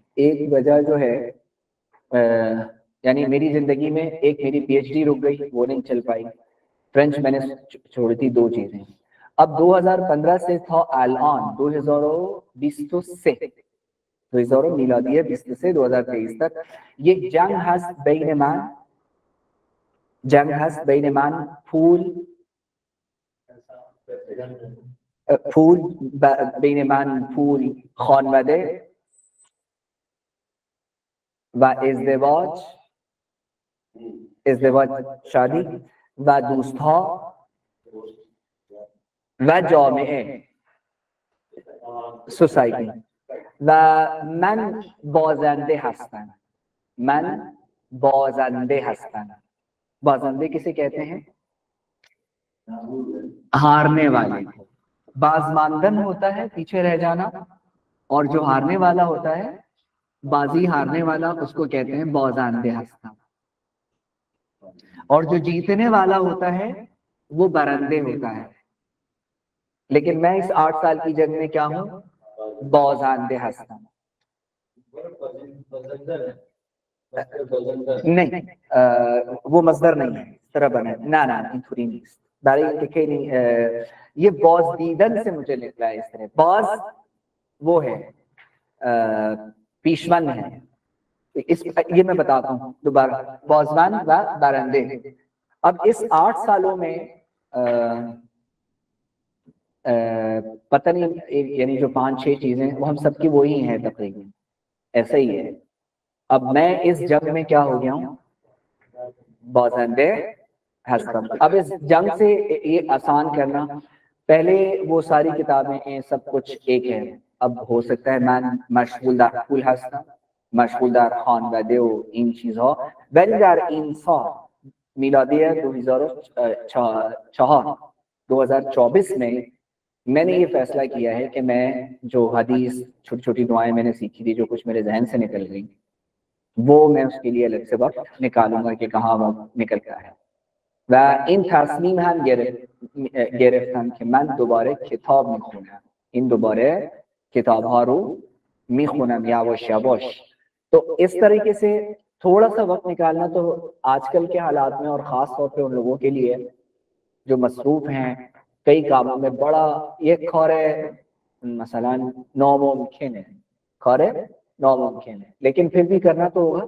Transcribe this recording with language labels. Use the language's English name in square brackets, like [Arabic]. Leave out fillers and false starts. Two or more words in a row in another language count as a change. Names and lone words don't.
[Urdu] ایک وجہ جو ہے یعنی میری زندگی میں ایک میری پی ایچ ڈی رک گئی، وہ نہیں چل پائی. فرینچ میں نے چھوڑ دی. 2 چیزیں. اب 2015 سے تھا الان 2020 سے 2000 میلادی 20 سے 2023 تک. [Persian] یہ جنگ هست بین من بین من پول خانواده و ازدواج شادی و دوستها و جامعه سوسایتی و من بازنده هستم. [Urdu] بازنده کسے کہتے ہیں؟ ہارنے والے. بازماندن ہوتا ہے پیچھے رہ جانا، اور جو ہارنے والا ہوتا ہے، بازی ہارنے والا، اس کو کہتے ہیں [Persian] بازنده هستم. [Urdu] اور جو جیتنے والا ہوتا ہے وہ برنده ہوتا ہے. لیکن میں اس 8 سال کی جنگ میں کیا ہوں؟ [Persian] بازنده هستم. [Urdu] نہیں وہ مصدر نہیں ہے، اس طرح بنا ہے. [Persian] این طوری نیست. برای اینکه خیلی [Urdu] یہ باز دیدن سے مجھے نکلا ہے اس طرح. باز وہ ہے پیشون ہے. یہ میں بتاتا ہوں دوبارہ، [Persian] بازمند و برنده. [Urdu] اب اس 8 سالوں میں پتہ نہیں، یعنی جو 5-6 چیزیں وہ ہم سب کی وہی ہیں تقریباً، ایسا ہی ہے. اب میں اس جنگ میں کیا ہو گیا ہوں؟ [Persian] بازنده ہستم. [Urdu] اب اس جنگ سے یہ آسان کرنا، پہلے وہ ساری کتابیں ہیں، سب کچھ ایک ہے. اب ہو سکتا ہے [Persian] من مشغول در پول هستم، مشغول در خانواده و این چیزها، ولی در این سال میلادی 2024 [Urdu] میں نے یہ فیصلہ کیا ہے کہ میں جو حدیث چھوٹی چھوٹی دعائیں میں نے سیکھی تھی، جو کچھ میرے ذہن سے نکل گئی، وہ میں اس کے لیے الگ سے وقت نکالوں گا کہ کہاں وقت نکل گیا ہے. [Persian] و این تصمیم هم گرفتم که من دوباره کتاب میخونم. این دوباره کتابها رو میخونم یواش یواش. [Urdu] تو اس طریقے سے تھوڑا سا وقت نکالنا تو آج کل کے حالات میں، اور خاص طور پہ ان لوگوں کے لیے جو مصروف ہیں کئی کاموں میں، بڑا یہ کھورے مثلا ناممکن ہے، لیکن پھر بھی کرنا تو ہوگا.